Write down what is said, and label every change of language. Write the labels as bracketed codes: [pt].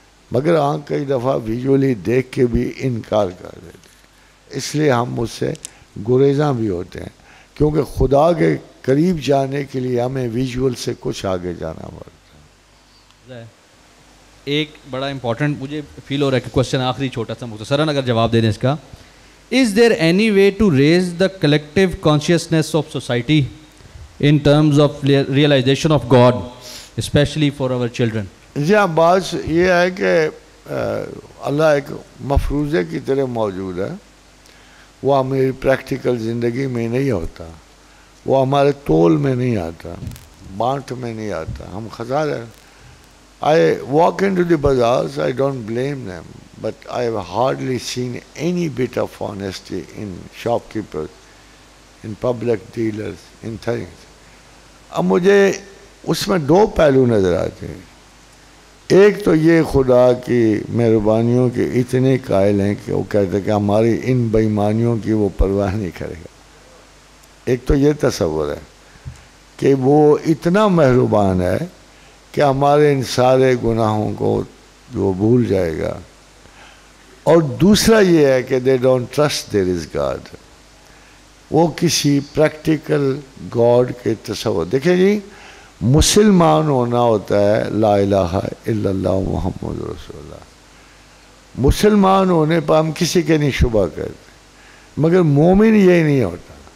[ur] مگر آنکھ کئی دفعہ ویژولی دیکھ کے بھی انکار کر دیتے ہیں, اس لیے ہم اس سے گریزاں بھی ہوتے ہیں, کیونکہ خدا کے قریب جانے کے لیے ہمیں ویژول سے کچھ آگے جانا پڑتا ہے. ایک بڑا امپورٹنٹ مجھے فیل ہو رہا ہے کہ کوشچن آخری چھوٹا سا مختصراً اگر جواب دے دیں اس کا. [en] Is there any way to raise the collective consciousness of society in terms of realization of God, especially for our children? [ur] جی ہاں, بات یہ ہے کہ اللہ ایک مفروضے کی طرح موجود ہے. وہ ہماری پریکٹیکل زندگی میں نہیں ہوتا, وہ ہمارے تول میں نہیں آتا, بانٹ میں نہیں آتا. ہم خزانہ, [en] I walk into the bazaars, I don't blame them, but I have hardly seen any bit of honesty in shopkeepers, in public dealers, in things. [ur] اب مجھے اس میں 2 پہلو نظر آتے ہیں. ایک تو یہ خدا کی مہربانیوں کے اتنے قائل ہیں کہ وہ کہتے ہیں کہ ہماری ان بےایمانیوں کی وہ پرواہ نہیں کرے گا. ایک تو یہ تصور ہے کہ وہ اتنا مہربان ہے کہ ہمارے ان سارے گناہوں کو وہ بھول جائے گا. اور دوسرا یہ ہے کہ [en] they don't trust there is God. [ur] وہ کسی پریکٹیکل گاڈ کے تصور. دیکھیں جی, مسلمان ہونا ہوتا ہے لا الہ الا اللہ محمد رسول اللہ. مسلمان ہونے پر ہم کسی کے نہیں شبہ کرتے, مگر مومن یہ نہیں ہوتا.